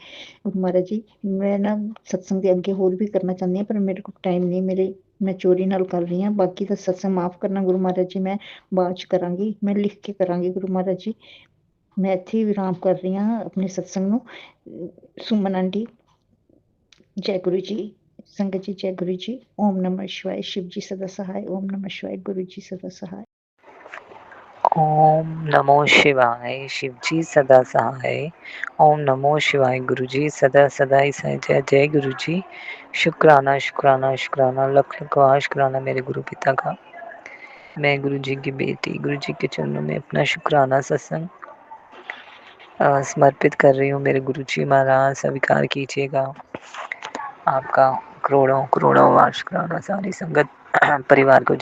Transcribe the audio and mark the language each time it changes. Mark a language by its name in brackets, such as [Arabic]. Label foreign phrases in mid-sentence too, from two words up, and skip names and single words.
[Punjabi] ਗੁਰੂ ਮਹਾਰਾਜ ਜੀ ਮੈਂ ਨਾ ਸਤਸੰਗ ਦੇ ਅੱਗੇ ਹੋਰ ਵੀ ਕਰਨਾ ਚਾਹੁੰਦੀ ਹਾਂ, ਪਰ ਮੇਰੇ ਕੋਲ ਟਾਈਮ ਨਹੀਂ, ਮੈਂ ਚੋਰੀ ਨਾਲ ਕਰ ਰਹੀ ਹਾਂ। ਬਾਕੀ ਦਾ ਸਤਸੰਗ ਮਾਫ ਕਰਨਾ ਗੁਰੂ ਮਹਾਰਾਜ ਜੀ, ਮੈਂ ਬਾਅਦ ਚ ਕਰਾਂਗੀ, ਮੈਂ ਲਿਖ ਕੇ ਕਰਾਂਗੀ। ਗੁਰੂ ਮਹਾਰਾਜ ਜੀ ਮੈਂ ਇੱਥੇ ਹੀ ਵਿਰਾਮ ਕਰ ਰਹੀ ਹਾਂ ਆਪਣੇ ਸਤਸੰਗ ਨੂੰ। ਸੁਮਨ ਆਂਟੀ ਜੈ ਗੁਰੂ ਜੀ। ਸੰਗਤ ਜੀ ਜੈ ਗੁਰੂ ਜੀ। [Hindi] ਓਮ ਨਮः शिवाय। शिव जी सदा सहाय। ओम नमः शिवाय। गुरु जी सदा सहाय। ओम नमो शिवाय शिवजी सदा सहाय। ओम नमो शिवाय गुरुजी सदा सदा ही सहाय। जय जय गुरुजी। शुक्राना शुक्राना शुक्राना लख लख शुक्राना मेरे गुरु पिता का। मैं गुरुजी की बेटी गुरुजी के चरणों में अपना शुक्राना सत्संग समर्पित कर रही हूँ। मेरे गुरुजी महाराज स्वीकार कीजिएगा। आपका करोड़ों करोड़ों वार शुक्राना सारी संगत परिवार को।